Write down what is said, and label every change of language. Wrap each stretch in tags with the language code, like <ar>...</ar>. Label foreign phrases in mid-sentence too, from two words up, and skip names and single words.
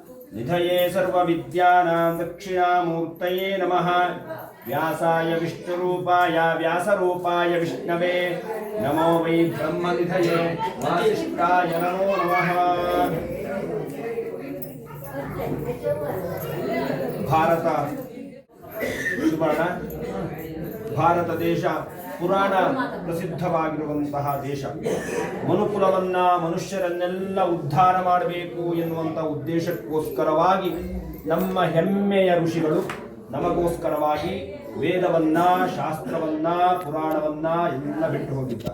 <sa>निधये सर्वविद्यानां दक्षिणामूर्तये नमः। व्यासाय विष्णुरूपाय व्यासरूपाय विष्णवे नमो वै ब्रह्मनिधये वासिष्ठाय नमो नमः।</sa> <kn>ಭಾರತ ಸುವರ್ಣ ಭಾರತ ದೇಶ ಪುರಾಣ ಪ್ರಸಿದ್ಧವಾಗಿರುವಂತಹ ದೇಶ. ಮನುಕುಲವನ್ನ ಮನುಷ್ಯರನ್ನೆಲ್ಲ ಉದ್ಧಾರ ಮಾಡಬೇಕು ಎನ್ನುವಂಥ ಉದ್ದೇಶಕ್ಕೋಸ್ಕರವಾಗಿ ನಮ್ಮ ಹೆಮ್ಮೆಯ ಋಷಿಗಳು ನಮಗೋಸ್ಕರವಾಗಿ ವೇದವನ್ನ, ಶಾಸ್ತ್ರವನ್ನ, ಪುರಾಣವನ್ನ ಎಲ್ಲ ಬಿಟ್ಟು ಹೋಗಿದ್ದಾರೆ.</kn>